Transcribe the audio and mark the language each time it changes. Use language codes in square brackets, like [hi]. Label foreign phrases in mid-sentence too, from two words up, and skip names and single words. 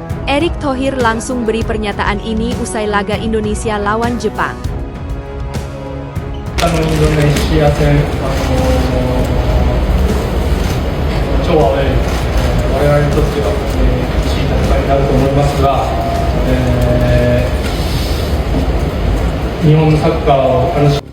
[id] Erick Thohir langsung beri pernyataan ini usai laga Indonesia lawan Jepang. [ja] Indonesia 戦、超アウェー、我々にとっては厳しい戦いになると思いますが、日本のサッカーを楽しみ。